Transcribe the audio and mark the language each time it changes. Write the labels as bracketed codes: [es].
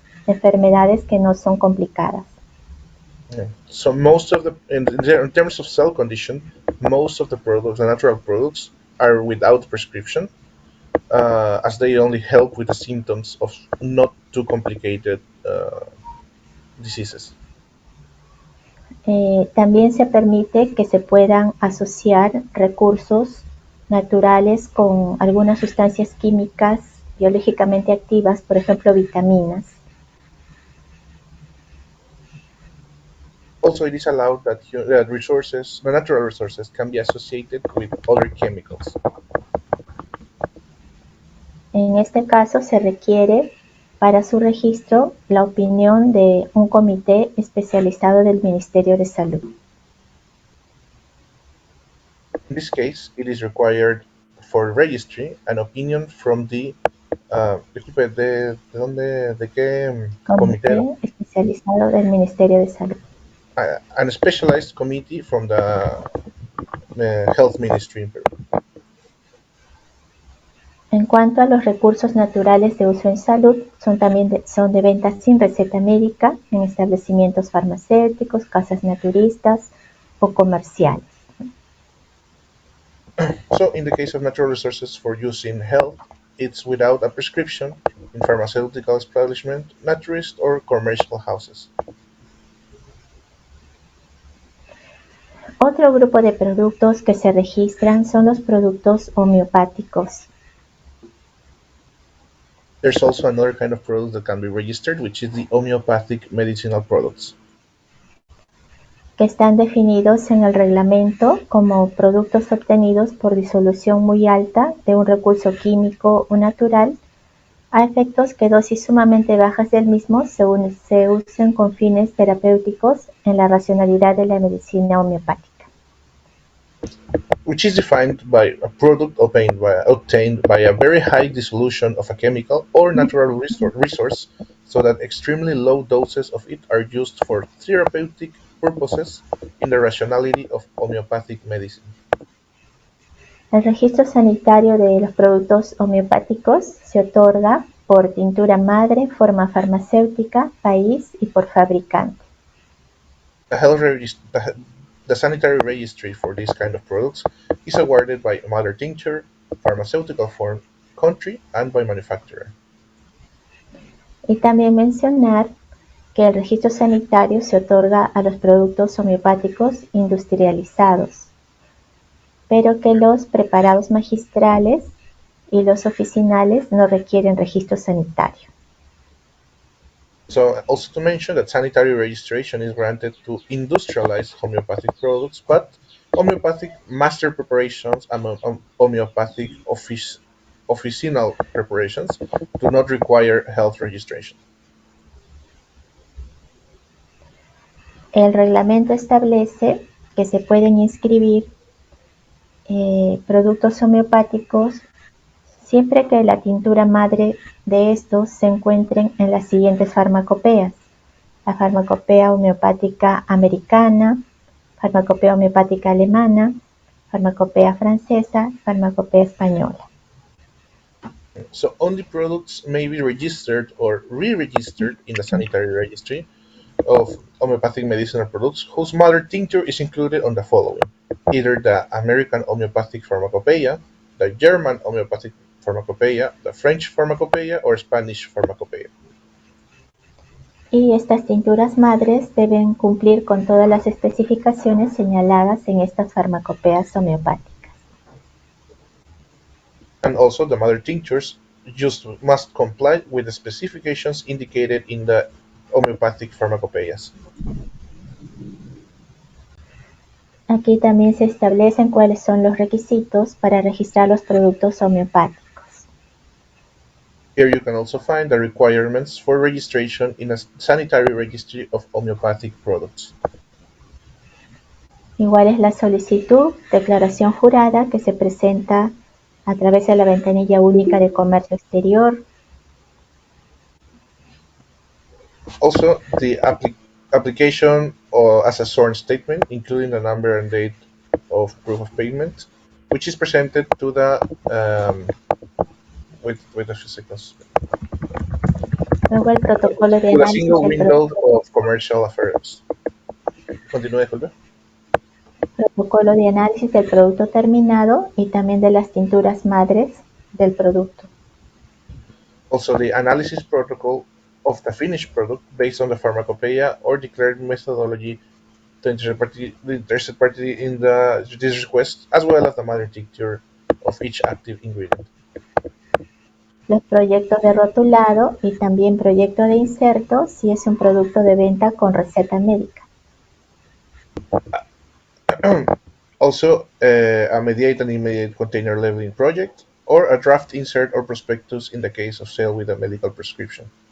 [es] De enfermedades que no son complicadas. [en] Yeah. So most of in terms of cell condition, most of the products, the natural products, are without prescription, as they only help with the symptoms of not too complicated diseases. [es] También se permite que se puedan asociar recursos naturales con algunas sustancias químicas biológicamente activas, por ejemplo, vitaminas. [en] Also, it is allowed that the natural resources, can be associated with other chemicals. [es] En este caso se requiere para su registro la opinión de un comité especializado del Ministerio de Salud. [en] In this case, it is required for registry an opinion from the [es] disculpe, ¿de qué comité era? Comité especializado del Ministerio de Salud. [en] An specialized committee from the Health Ministry in Peru. [es] En cuanto a los recursos naturales de uso en salud, son de venta sin receta médica en establecimientos farmacéuticos, casas naturistas o comerciales. [en] So, in the case of natural resources for use in health, it's without a prescription in pharmaceutical establishment, naturist, or commercial houses. [es] Otro grupo de productos que se registran son los productos homeopáticos. [en] There's also another kind of product that can be registered, which is the homeopathic medicinal products, [es] que están definidos en el reglamento como productos obtenidos por disolución muy alta de un recurso químico o natural a efectos que dosis sumamente bajas del mismo se usen con fines terapéuticos en la racionalidad de la medicina homeopática. [en] which is defined by a product obtained by a very high dissolution of a chemical or natural resource, so that extremely low doses of it are used for therapeutic purposes in the rationality of homeopathic medicine. [es] El registro sanitario de los productos homeopáticos se otorga por tintura madre, forma farmacéutica, país y por fabricante. [en] The sanitary registry for these kind of products is awarded by mother tincture, pharmaceutical form, country, and by manufacturer. [es] Y también mencionar que el registro sanitario se otorga a los productos homeopáticos industrializados, pero que los preparados magistrales y los oficinales no requieren registro sanitario. [en] So, also to mention that sanitary registration is granted to industrialized homeopathic products, but homeopathic master preparations and homeopathic officinal preparations do not require health registration. [es] El reglamento establece que se pueden inscribir productos homeopáticos siempre que la tintura madre de estos se encuentren en las siguientes farmacopeas: la farmacopea homeopática americana, farmacopea homeopática alemana, farmacopea francesa, farmacopea española. [en] So only products may be registered or re-registered in the sanitary registry of homeopathic medicinal products whose mother tincture is included on the following: either the American Homeopathic Pharmacopoeia, the German Homeopathic Pharmacopoeia, the French Pharmacopoeia, or Spanish Pharmacopoeia. [es] Y estas tinturas madres deben cumplir con todas las especificaciones señaladas en estas farmacopeas homeopáticas. [en] And also the mother tinctures must comply with the specifications indicated in the homeopathic pharmacopoeias. [es] Aquí también se establecen cuáles son los requisitos para registrar los productos homeopáticos. [en] Here you can also find the requirements for registration in a sanitary registry of homeopathic products. [es] Igual es la solicitud, declaración jurada que se presenta a través de la ventanilla única de comercio exterior. [en] Also, the application as a sworn statement, including the number and date of proof of payment, which is presented to the wait a few seconds. [es] Luego el protocolo de [en] To the [es] análisis [en] single [es] del [en] window [es] producto, [en] of commercial affairs. [es] Continúe, disculpe. protocolo de análisis del producto terminado y también de las tinturas madres del producto. [en] Also, the analysis protocol of the finished product based on the pharmacopoeia or declared methodology to the interested party in this request, as well as the mother tincture of each active ingredient. [es] Los proyectos de rotulado y también proyecto de inserto si es un producto de venta con receta médica. [en] Also, a mediate and immediate container labeling project, or a draft insert or prospectus in the case of sale with a medical prescription.